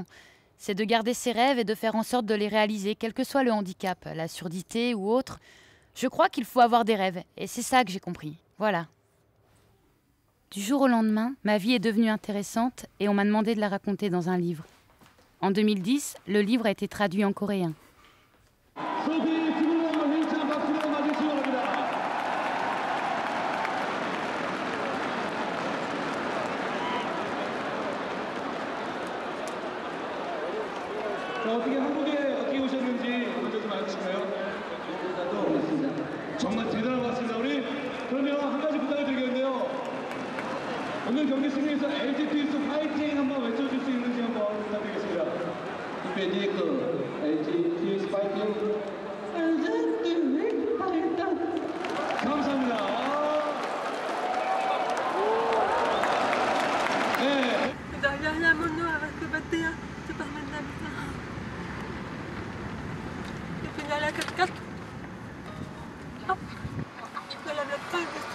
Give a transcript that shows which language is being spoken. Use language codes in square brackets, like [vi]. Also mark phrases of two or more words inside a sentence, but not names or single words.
[fr] C'est de garder ses rêves et de faire en sorte de les réaliser, quel que soit le handicap, la surdité ou autre. Je crois qu'il faut avoir des rêves et c'est ça que j'ai compris. Voilà. Du jour au lendemain, ma vie est devenue intéressante et on m'a demandé de la raconter dans un livre. En 2010, le livre a été traduit en coréen. [ko] 어떻게 오셨는지 먼저 좀 알려주실까요? 정말 대단한 것 같습니다. 우리 그러면 한 가지 부탁을 드리겠는데요. 오늘 경기 승리해서 LG 트윈스 파이팅 한번 외쳐줄 수 있는지 한번 부탁드리겠습니다. 이페디 LG 트윈스 파이팅. LG 트윈스 파이팅. 감사합니다. 네. [fr] Derrière mon nom avec le 21, c'est pas maintenant. Et puis dans la 4x4, hop, tu peux la mettre pas dessus.